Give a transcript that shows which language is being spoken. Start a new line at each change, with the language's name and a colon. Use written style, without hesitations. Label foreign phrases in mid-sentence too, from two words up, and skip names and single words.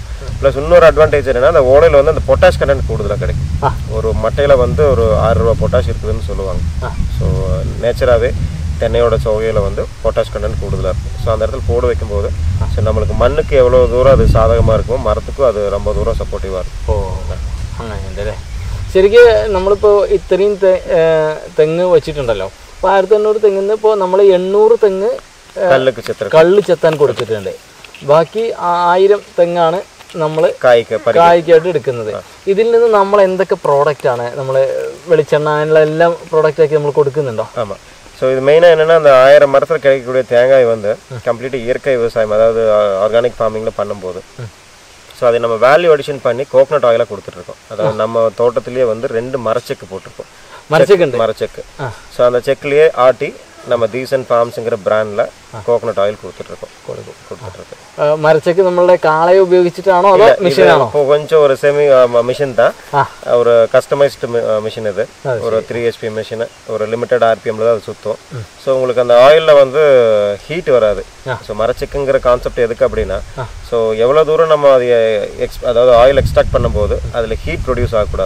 Tamil: ப்ளஸ் இன்னொரு அட்வான்டேஜ் என்னென்னா அந்த ஓலையில் வந்து அந்த
English: potash content
Tamil: கூடுதலாக கிடைக்கும். ஒரு மட்டையில் வந்து ஒரு 6 ரூபா பொட்டாஷ் இருக்குதுன்னு சொல்லுவாங்க. ஸோ நேச்சராகவே தென்னையோட சோகையில் வந்து
English: potash content
Tamil: கூடுதலாக இருக்கும். ஸோ அந்த இடத்துல போட வைக்கும்போது ஸோ நம்மளுக்கு மண்ணுக்கு எவ்வளோ தூரம் அது சாதகமாக இருக்கும், மரத்துக்கும் அது ரொம்ப தூரம் சப்போர்ட்டிவாக இருக்கும்.
Malayalam: അങ്ങനെയുണ്ടല്ലേ. ശരിക്കും നമ്മളിപ്പോൾ ഇത്രയും തെങ്ങ് വെച്ചിട്ടുണ്ടല്ലോ. അപ്പോൾ 1800 തെങ്ങിന്ന് ഇപ്പോൾ നമ്മൾ 800 തെങ്ങ് കള്ള് ചെത്താൻ കൊടുത്തിട്ടുണ്ട്. ബാക്കി 1000 തെങ്ങാണ് നമ്മൾ കായ്ക്കായിട്ട് എടുക്കുന്നത്. ഇതിൽ നിന്ന് നമ്മൾ എന്തൊക്കെ പ്രോഡക്റ്റ് ആണ് നമ്മൾ വെളിച്ചെണ്ണ അങ്ങനെയുള്ള എല്ലാം പ്രോഡക്റ്റ് ആക്കി നമ്മൾ കൊടുക്കുന്നുണ്ടോ?
Tamil: ஆமாம். ஸோ இது மெயினாக என்னென்னா அந்த 1000 மரத்தில் கிடைக்கக்கூடிய தேங்காய் வந்து கம்ப்ளீட்டாக இயற்கை விவசாயம் அதாவது
English: organic farming
Tamil: பண்ணும்போது ஸோ அதை நம்ம
English: value addition
Tamil: பண்ணி
English: coconut oil
Tamil: கொடுத்துட்ருக்கோம். அதாவது நம்ம தோட்டத்திலேயே வந்து 2 மரச்செக்கு போட்டிருக்கோம். மரச்செக்கு. ஸோ அந்த செக்லேயே ஆட்டி நம்ம டீசன் ஃபார்ம்ஸுங்கிற பிராண்டில்
English: coconut oil
Tamil: கொடுத்துட்ருக்கோம்.
Malayalam: மரச்செக்கு நம்மளுടെ കാളയെ ഉപയോഗിച്ചിട്ടാണോ അതോ മെഷീനാണോ?
Tamil: இப்போ கொஞ்சம் ஒரு
English: semi machine
Tamil: தான், ஒரு
English: customised machine.
Tamil: இது ஒரு 3 HP மிஷின், ஒரு
English: limited RPM
Tamil: தான் அது சுற்றும். ஸோ உங்களுக்கு அந்த ஆயிலில் வந்து ஹீட் வராது. ஸோ மரச்செக்குங்கிற கான்செப்ட் எதுக்கு அப்படின்னா ஸோ எவ்வளோ தூரம் நம்ம அதை அதாவது
English: oil extract
Tamil: பண்ணும்போது அதில்
English: heat produce
Tamil: ஆகக்கூடாது.